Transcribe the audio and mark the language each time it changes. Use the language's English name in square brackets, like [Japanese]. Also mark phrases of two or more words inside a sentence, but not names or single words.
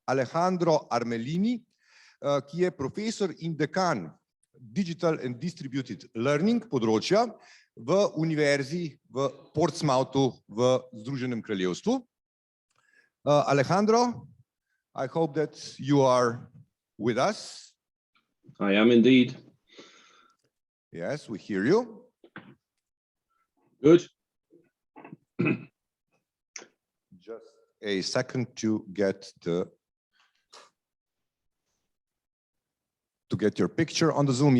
[Slovenian] Alejandro Armellini, ki je profesor in dekan Digital and Distributed Learning področja v Univerzi v Portsmouthu v Združenem kraljestvu. [English] Alejandro, I hope that you are with us. I am indeed. Yes, we hear you. Good. Just a second to get your picture on the Zoom.